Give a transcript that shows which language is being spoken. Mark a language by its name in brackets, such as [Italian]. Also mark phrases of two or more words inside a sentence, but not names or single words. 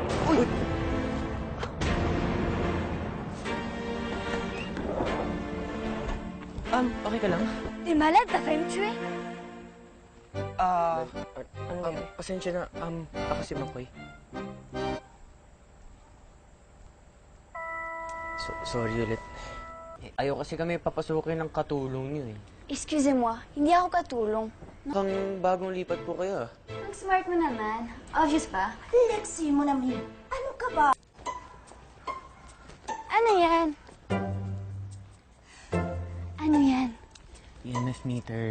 [Filipino] Uy! Okay ka lang? [French] T'es malade? T'as failli me tuer? [Filipino] Pasensya na. Ako si Makoy. Sorry ulit. Ayaw kasi kami papasukin ng katulong niyo eh. [French] Excusez-moi, [Filipino] hindi ako katulong. Mukhang bagong lipat po kayo ah. Ang smart mo naman. Obvious ba? Lexi mo naman. Ano ka ba? Ano yan? Ano yan? [English] EMF meter.